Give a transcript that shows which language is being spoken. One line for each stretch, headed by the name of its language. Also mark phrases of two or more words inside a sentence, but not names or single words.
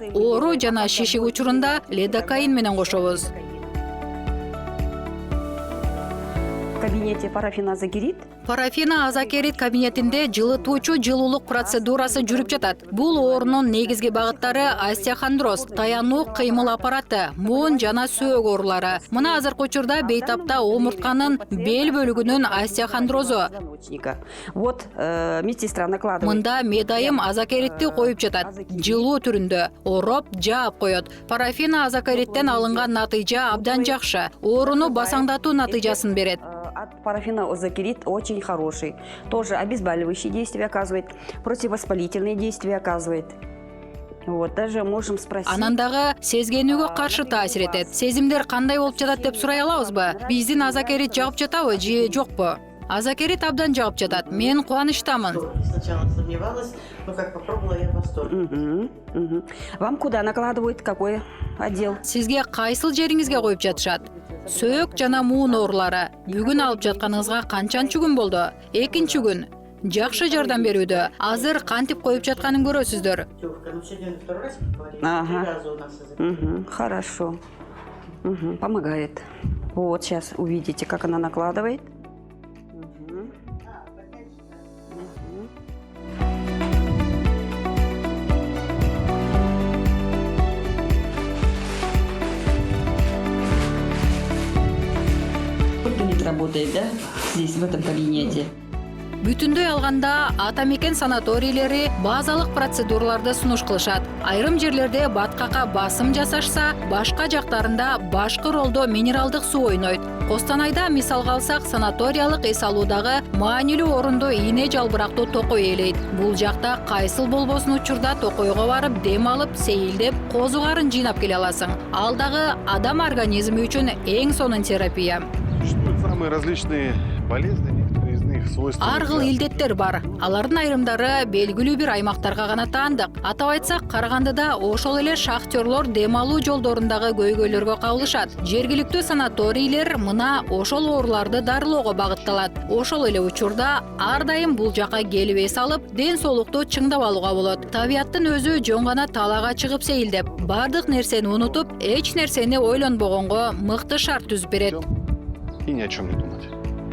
Kyrgyz: Оору жана шишик учурунда лидокаин менен кошобуз.
Russian: В кабинете парафиназокерит.
Kyrgyz: Парафиноазокерит кабинетинде жылытуучу жылуулук процедурасы жүрүп жатат. Бул оорунун негизги багыттары остеохондроз, таянуу кыймыл аппараты, муун жана сөөк оорулары. Мына азыркы учурда бейтапта омуртканын бел бөлүгүнүн остеохондрозу.
Russian: Вот медсестра накладывает.
Kyrgyz: Мында медайым азокеритти коюп жатат. Жылуу түрүндө ороп, жаап коет. Парафиноазокериттен алынган натыйжа абдан жакшы. Ооруну басаңдатуу натыйжасын берет.
Russian: От парафиноазокерит очень хороший. Тоже обезболивающие действия оказывает, противовоспалительные действия оказывает. Вот, даже можем спросить.
Kyrgyz: Анан дагы сезгенүүгө каршы таасир этет. Сезимдер кандай болуп жатат деп сурай алабызбы? Биздин азокерит жагып жатабы же жокпу? Азокерит абдан жагып жатат. Мен кубанычтамын.
Russian: Сначала сомневалась, но как попробовала, я в восторге. Вам куда накладывают? Какой отдел?
Kyrgyz: Сизге кайсыл жериңизге коюп жатышат? Сөөк жана муун оорулары. Бүгүн алып жатканыңызга канчанчы күн болду? 2-чү күн. Жакшы жардам берүүдө. Азыр кантип коюп жатканын көрөсүздөр.
Russian: Ну, сегодня второй раз поговорили. Ага. 3 раза у нас азокерит. Хорошо. Помогает. Вот сейчас увидите, как она накладывает. Работает, да? Здесь, в этом кабинете.
Kyrgyz: Бүтүндөй алганда атамекен санаторийлери базалык процедураларды сунуш кылышат. Айрым жерлерде баткакка басым жасашса, башка жактарында башкы ролдо минералдык суу ойнойт. Костанайда мисалга алсак, санаториялык эс алуудагы маанилүү орунду ийне жалбырактуу токой ээлейт. Бул жакта кайсыл болбосун учурда токойго барып, дем алып, сейилдеп, козугарын жыйнап келе аласың. Ал дагы адам организми үчүн эң сонун терапия.
Russian: Существуют самые различные болезни, некоторые из них них свойственны.
Kyrgyz: Ар кыл илдеттер бар. Алардын айрымдары белгилүү бир аймактарга гана таандык. Атап айтсак, Карагандыда ошол эле шахтерлор дем алуу жолдорундагы көйгөйлөргө кабылышат. Жергиликтүү санаторийлер мына ошол ооруларды дарылоого багытталат. Ошол эле учурда ар дайым бул жака келип эс алып, ден соолукту чыңдап алууга болот. Табияттын өзү жөн гана талаага чыгып сейилдеп, бардык нерсени унутуп, эч нерсени ойлонбогонго мыкты шарт түзүп берет.
Russian: И ни о чем не думать.